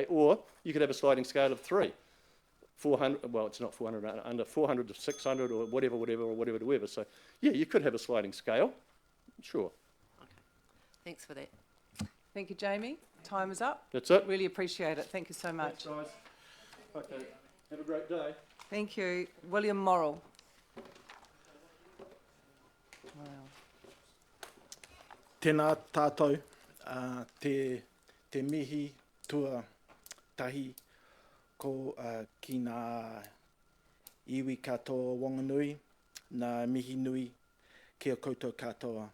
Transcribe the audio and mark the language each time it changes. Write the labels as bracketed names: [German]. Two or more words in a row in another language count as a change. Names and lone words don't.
[English] Or you could have a sliding scale of 3. 400, well, it's not 400, under 400 to 600 or whatever. So, yeah, you could have a sliding scale, sure. Okay. Thanks for that. Thank you, Jamie. Time is up. That's it. Really appreciate it. Thank you so much. Thanks, guys. Okay, have a great day. Thank you. William Morrill. Wow. [Māori] Tēnā tātou, te mihi tua tahi ko ki ngā iwi katoa Wanganui, ngā mihi nui kia koutou katoa.